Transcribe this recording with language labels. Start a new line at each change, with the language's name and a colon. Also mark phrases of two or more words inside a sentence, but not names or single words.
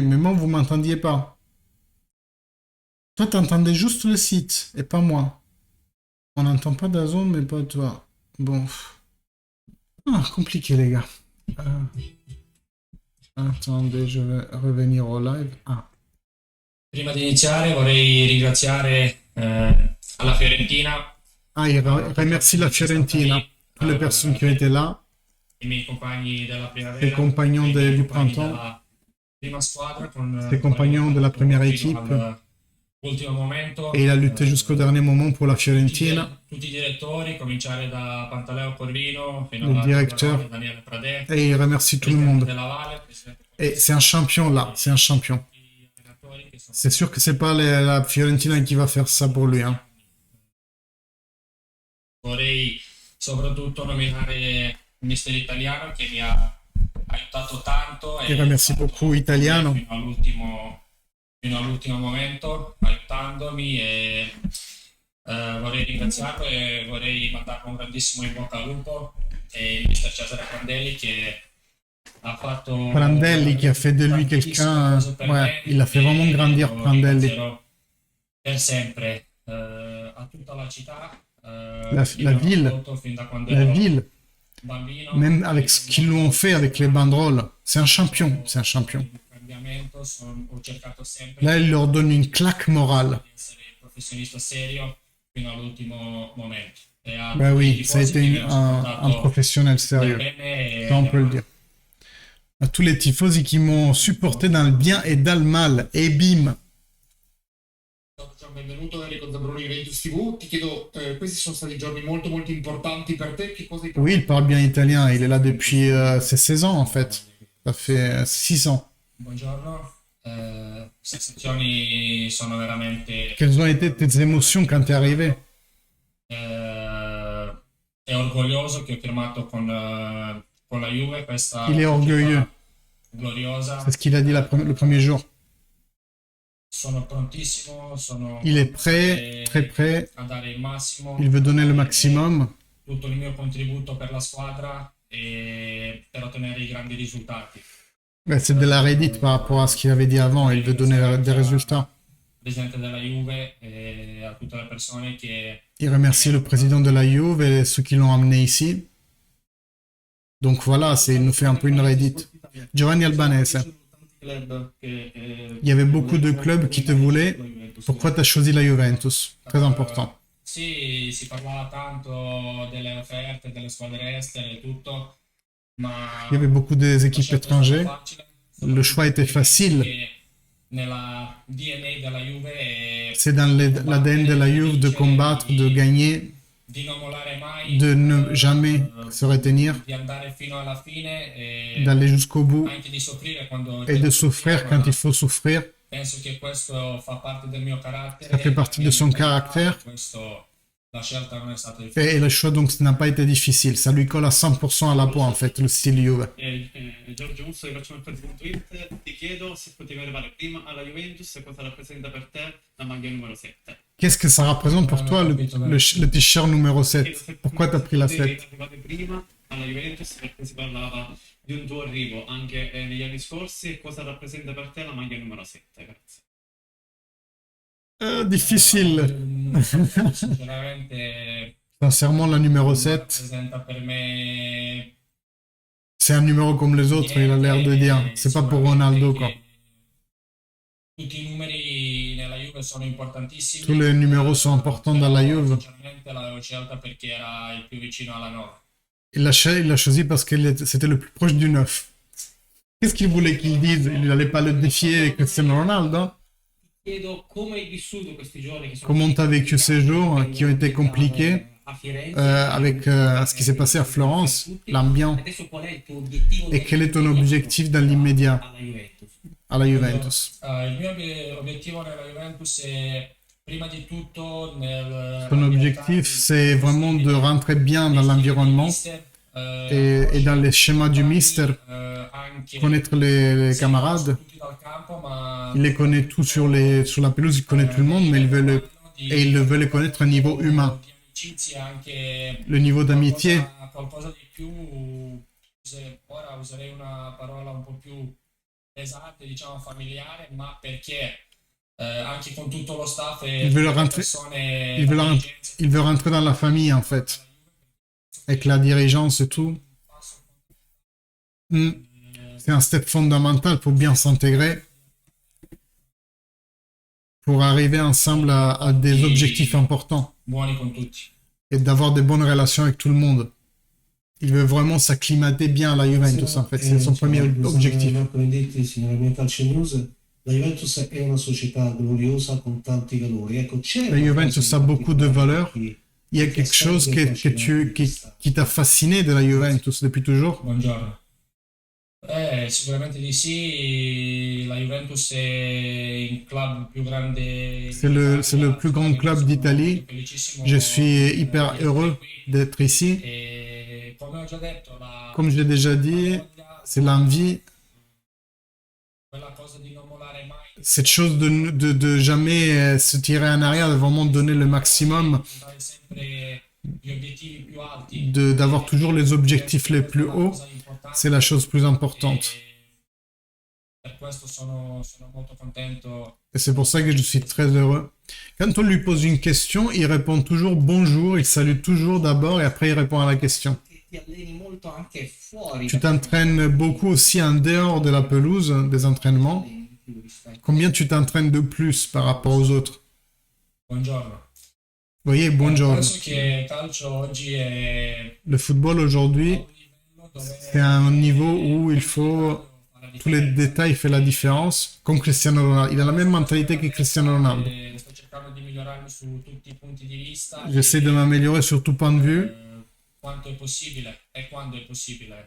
French: Mais moi, vous m'entendiez pas. Toi, t'entendais juste le site et pas moi. On n'entend pas DAZN, mais pas toi. Bon. Ah, compliqué, les gars. Attendez, je vais revenir au live. Ah.
Italian: Prima di iniziare vorrei ringraziare alla Fiorentina,
French: Ah, il remercie la Fiorentina, toutes les personnes qui ont été là,
Italian: i miei compagni della primavera,
French: les compagnons
Italian: i miei
French: du
Italian: compagni
French: printemps,
Italian: della prima squadra con
French: les compagnons de la première équipe.
Italian: all'ultimo momento.
French: Et il a lutté jusqu'au dernier moment pour la Fiorentina.
Italian: Tutti i direttori, cominciare da Pantaleo Corvino fino
French: Le
Italian: a
French: directeur. Daniele Pradè, Et il remercie tout le monde. della Valle, Et c'est un champion là, c'est un champion. C'est sûr que c'est pas la Fiorentina qui va faire ça pour lui. Hein.
Italian: Vorrei soprattutto nominare il mister italiano che mi ha aiutato tanto
French: Il remercie beaucoup Italiano.
Italian: fino all'ultimo momento, aiutandomi e vorrei ringraziarlo e vorrei mandarlo un grandissimo in bocca al lupo e il mister Cesare Prandelli che ha fatto
French: Prandelli qui a fait de lui quelqu'un, ouais, il a fait vraiment grandir Prandelli.
Italian: Per sempre a tutta la città,
French: La ville, même avec ce qu'ils lui ont fait avec les banderoles, c'est un champion, c'est un champion. Là, il leur donne une claque morale. Ben oui, ça a été un professionnel sérieux, ça on peut le dire. À tous les tifosi qui m'ont supporté dans le bien et dans le mal, et bim.
Italian: benvenuto Enrico Zambroni Juventus TV. Ti chiedo, questi sono stati giorni molto molto importanti per te. Che cosa hai
French: Oui, il parle bien italien. Il est là depuis ses 16 ans, en fait. Ça fait 6 ans.
Italian: Buongiorno. Sensazioni sono veramente
French: Quelles ont été tes émotions quand t'es arrivé?
Italian: è orgoglioso che ho firmato con la Juve questa
French: Il est orgueilleux.
Italian: società gloriosa.
French: C'est ce qu'il a dit le premier jour.
Italian: Sono prontissimo, sono
French: Il est prêt, très prêt.
Italian: a dare il massimo,
French: Il veut donner le maximum.
Italian: tutto il mio contributo per la squadra e per ottenere i grandi risultati.
French: Ouais, c'est de la redite par rapport à ce qu'il avait dit avant. Il veut donner des résultats.
Italian: Presidente della Juve e a tutte le persone che
French: Il remercie le président de la Juve et ceux qui l'ont amené ici. Donc voilà, il nous fait un peu une redite. Giovanni Albanese, il y avait beaucoup de clubs qui te voulaient. Pourquoi tu as choisi la Juventus? Très important.
Italian: Sì, si parlava tanto delle offerte, delle squadre estere e tutto, ma
French: Il y avait beaucoup des
Italian: la
French: équipes
Italian: scelta è stata
French: étrangères.
Italian: facile.
French: Le choix était facile.
Italian: Che nella DNA della Juve è
French: C'est dans l'ADN de la Juve de combattre, de gagner,
Italian: di non mollare mai,
French: de ne jamais se retenir,
Italian: di andare fino alla fine e
French: d'aller jusqu'au bout
Italian: anche di soffrire quando
French: et de souffrir quand il faut souffrir.
Italian: penso che questo fa parte del mio carattere.
French: Ça fait partie de son caractère.
Italian: La scelta non è stata difficile.
French: Et le choix donc n'a pas été difficile. Ça lui colle à 100% à la peau en fait, le style Juve.
Italian: Giorgio Musso di Facciamercati.it, ti chiedo se potevi arrivare prima alla Juventus e cosa rappresenta per te la maglia numero 7.
French: Qu'est-ce que ça représente pour toi le t-shirt numéro 7? Pourquoi tu as pris la 7?
Italian: Arrivate prima alla Juventus perché si parlava di un tuo arrivo anche negli anni scorsi e cosa rappresenta per te la maglia numero 7? Grazie. Difficile. Sinceramente
French: Sincèrement, la numéro 7,
Italian: rappresenta per me
French: c'est un numéro comme les autres, il a l'air de dire. C'est pas pour Ronaldo, quoi.
Italian: Tutti i numeri nella Juve sono importantissimi.
French: Tous les numéros sont importants dans la Juve.
Italian: Sinceramente l'avevo scelta perché era il più vicino alla 9.
French: Il l'a choisi parce que c'était le plus proche du 9. Qu'est-ce qu'il voulait qu'il dise? Il n'allait pas le défier Cristiano Ronaldo?
Italian: Chiedo come hai vissuto questi giorni che sono
French: Comment tu as vécu ces jours qui ont été compliqués
Italian: a Firenze
French: avec ce qui s'est passé à Florence, l'ambiance?
Italian: adesso qual è il tuo obiettivo
French: Et quel est ton objectif dans l'immédiat
Italian: alla Juventus?
French: à la Juventus?
Italian: Il mio obiettivo nella Juventus è prima di tutto
French: Ton objectif, c'est vraiment de rentrer bien dans l'environnement et dans les schémas du mister, connaître les camarades. Il les connaît tous sur la pelouse, il connaît tout le monde, mais il veut les connaître au niveau humain. Le niveau d'amitié,
Italian: qualcosa di più, ora userei una parola un po' più pesante, diciamo familiare, ma perché anche con tutto lo staff e
French: il veut le rentrer,
Italian: persone,
French: il veut rentrer dans la famille en fait, avec la dirigeance et tout. C'est un step fondamental pour bien s'intégrer, pour arriver ensemble à des objectifs importants
Italian: buoni con tutti.
French: et d'avoir des bonnes relations avec tout le monde. Il veut vraiment s'acclimater bien à la Juventus en fait, c'est son premier objectif.
Italian: Marco Vendetti, signora mia Calcio News. La Juventus è una società gloriosa con tanti valori. Ecco, c'è
French: La Juventus a beaucoup de valeurs.
Italian: che
French: Il y a quelque chose qui t'a fasciné de la Juventus depuis toujours?
Italian: Buongiorno. Sicuramente di sì, la Juventus è il club più grande.
French: C'est le plus grand club d'Italie. Je suis hyper heureux d'être ici.
Italian: E come ho già detto,
French: Comme je l'ai déjà dit, c'est l'envie,
Italian: quella cosa di non mollare mai,
French: cette chose de jamais se tirer en arrière, de vraiment donner le maximum,
Italian: puntare sempre gli obiettivi più alti.
French: d'avoir toujours les objectifs les plus hauts, c'est la chose plus importante.
Italian: Per questo sono molto contento.
French: Et c'est pour ça que je suis très heureux. Quand on lui pose une question, il répond toujours bonjour, il salue toujours d'abord et après il répond à la question.
Italian: Ti alleni molto anche fuori
French: Tu t'entraînes beaucoup aussi en dehors de la pelouse, des entraînements. Combien tu t'entraînes de plus par rapport aux autres?
Italian: Buongiorno.
French: Vous voyez, bonjour.
Italian: Penso che calcio oggi è
French: Le football aujourd'hui,
Italian: un livello dove
French: c'est un niveau où il faut... Tous les détails font la différence. Comme Cristiano Ronaldo. Il a la même mentalité que Cristiano Ronaldo.
Italian: sto cercando di migliorarmi su tutti i punti di vista
French: J'essaie de m'améliorer sur tout point de vue.
Italian: quanto è possibile e quando è possibile.